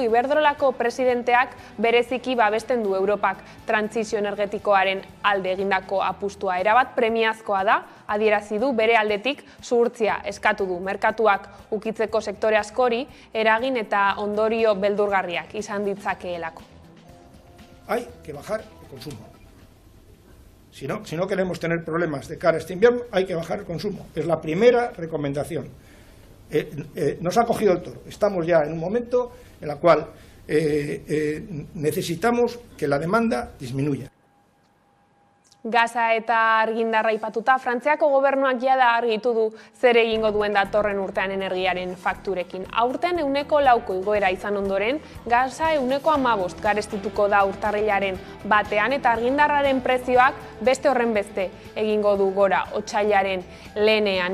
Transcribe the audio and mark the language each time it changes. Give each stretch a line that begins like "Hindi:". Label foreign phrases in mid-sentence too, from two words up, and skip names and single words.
Basque: Iberdrolako presidenteak bereziki babesten du Europak trantsizio energetikoaren alde egindako apustua erabat premiazkoa da, adierazi du bere aldetik zuhurtzia eskatu du merkatuak ukitzeko sektore askori eragin eta ondorio beldurgarriak izan ditzakeelako.
Spanish: Hay que bajar el consumo. Si no queremos tener problemas de cara a este invierno, hay que bajar el consumo. Es la primera recomendación. Nos ha cogido el toro. Estamos ya en un momento en el cual necesitamos que la demanda disminuya.
Basque: Gaza eta argindarra aipatuta, Frantziako gobernuak jada argitu du zer egingo duen datorren urtean energiaren fakturekin. Aurten 4% igoera izan ondoren, gaza 15% garestituko da urtarrilaren batean eta argindarraren prezioak beste horren beste egingo du gora otsailaren lehenean.